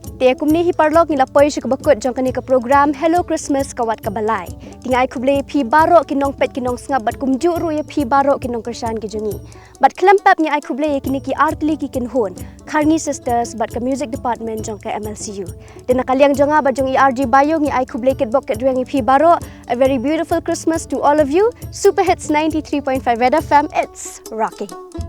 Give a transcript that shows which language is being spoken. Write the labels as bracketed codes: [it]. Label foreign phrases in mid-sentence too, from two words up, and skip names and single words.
[kha] ya kumni hi parlok ni lapoi shi kabakut jong kani ka program Hello Christmas kawat kabalai. Tingai kuble pi barok kinong pet kinong ngap bat kumju ru ya pi barok kinong kersan ki jongi. Bat klempap ni ai kuble kini ki artli ki kin hon. Kharrngi Sisters bat ka [en] music department [kha] jong ka Mlcu. Den kaliang jonga bat jong ERG Bayo ni ai kuble ket bok ket duang pi barok. [en] A very beautiful Christmas to all of you. Super Hits 93.5 Red FM. It's rocking.